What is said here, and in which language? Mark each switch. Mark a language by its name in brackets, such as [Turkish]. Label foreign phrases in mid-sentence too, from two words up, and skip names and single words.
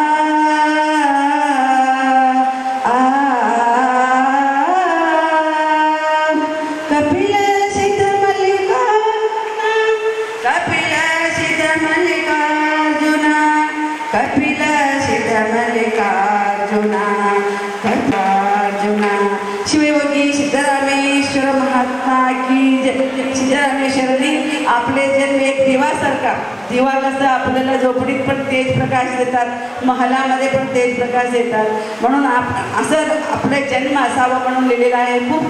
[Marathi] ಕಪಿಲ ಸಿದ್ಧ ಮಲ್ಲಿಕಾರ್ಜುನ ಕಪಿಲ ಸಿದ್ಧ ಮಲ್ಲಿಕಾರ್ಜುನ ಕಪಿಲ ಸಿದ್ಧ ಮಲ್ಲಿಕಾರ್ಜುನ ಕಪಿಲಾರ್ಜುನ शिवयोगी सिद्धरामेश्वर महात्मा की जय सिद्धरामेश्वरांनी आपले जन्म एक दिवासारखा दिवा कसं आपल्याला झोपडीत पण तेज प्रकाश देतात महालामध्ये पण तेज प्रकाश देतात म्हणून असं आपला जन्म असावा म्हणून लिहिलेला आहे खूप